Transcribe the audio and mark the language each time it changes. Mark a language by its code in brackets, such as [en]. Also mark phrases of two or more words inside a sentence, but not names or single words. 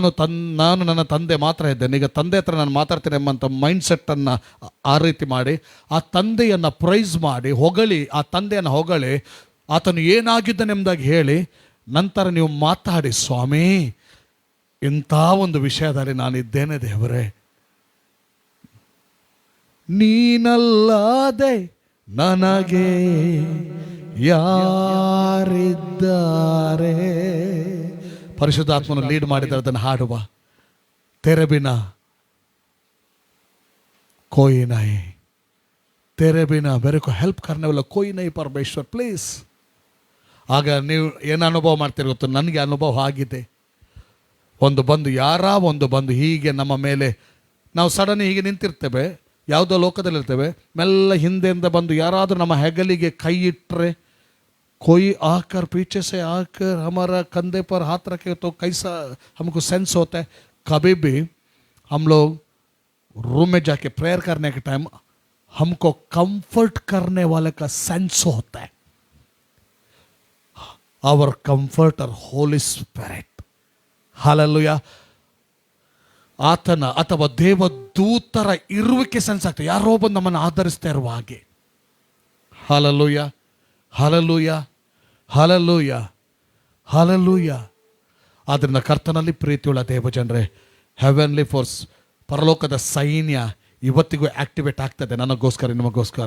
[kn] ನನ್ನ ತಂದೆ ಮಾತ್ರ ಇದ್ದೇನೆ, ಈಗ ತಂದೆ ಹತ್ರ ನಾನು ಮಾತಾಡ್ತೇನೆ ಎಂಬಂಥ ಮೈಂಡ್ಸೆಟ್ಟನ್ನು ಆ ರೀತಿ ಮಾಡಿ ಆ ತಂದೆಯನ್ನು ಪ್ರೈಸ್ ಮಾಡಿ ಹೊಗಳಿ, ಆ ತಂದೆಯನ್ನು ಹೊಗಳಿ ಆತನು ಏನಾಗಿದ್ದಾನೆಂಬುದಾಗಿ ಹೇಳಿ, ನಂತರ ನೀವು ಮಾತಾಡಿ, ಸ್ವಾಮಿ ಇಂಥ ಒಂದು ವಿಷಯದಲ್ಲಿ ನಾನಿದ್ದೇನೆ ದೇವರೇ, ನೀನಲ್ಲದೆ ನನಗೆ ಯಾರಿದ್ದಾರೆ. ಪರಿಶುದ್ಧಾತ್ಮನ ಲೀಡ್ ಮಾಡಿದರೆ ಅದನ್ನು ಹಾಡುವ. [hi] तेरे बिना कोई नहीं, तेरे बिना मेरे को हेल्प करने वाला कोई नहीं परमेश्वर प्लीज. ಆಗ ನೀವು ಏನು ಅನುಭವ ಮಾಡ್ತೀರಿ ಗೊತ್ತು? ನನಗೆ ಅನುಭವ ಆಗಿದೆ. ಒಂದು ಬಂದು ಹೀಗೆ ನಮ್ಮ ಮೇಲೆ, ನಾವು ಸಡನ್ ಹೀಗೆ ನಿಂತಿರ್ತೇವೆ, ಯಾವುದೋ ಲೋಕದಲ್ಲಿ ಇರ್ತೇವೆ, ಮೆಲ್ಲ ಹಿಂದೆಯಿಂದ ಬಂದು ಯಾರಾದರೂ ನಮ್ಮ ಹೆಗಲಿಗೆ ಕೈ ಇಟ್ಟರೆ, कोई आकर पीछे से आकर हमारा कंधे पर हाथ रखे तो कैसा हमको सेंस होता है. कभी भी हम लोग रूम में जाके प्रेयर करने के टाइम हमको कंफर्ट करने वाले का सेंस होता है. [en] Our Comforter Holy Spirit. [hi] हालेलुया. [kn] ಆತನ ಅಥವಾ ದೇವದೂತರ ಇರುವಿಕೆ ಸೆನ್ಸ್ ಆಗ್ತದೆ, ಯಾರೋ ಬಂದು ನಮ್ಮನ್ನು ಆಧರಿಸ್ತಾ ಇರುವ ಹಾಗೆ. ಹಾಲೆಲೂಯಾ, ಹಾಲೆಲೂಯಾ, ಹಾಲೆಲೂಯಾ, ಹಾಲೆಲೂಯಾ. ಆದ್ದರಿಂದ ಕರ್ತನಲ್ಲಿ ಪ್ರೀತಿಯುಳ್ಳ ದೇವಜನರೇ, [en] heavenly force, [kn] ಪರಲೋಕದ ಸೈನ್ಯ ಇವತ್ತಿಗೂ ಆಕ್ಟಿವೇಟ್ ಆಗ್ತದೆ ನನಗೋಸ್ಕರ, ನಿಮಗೋಸ್ಕರ.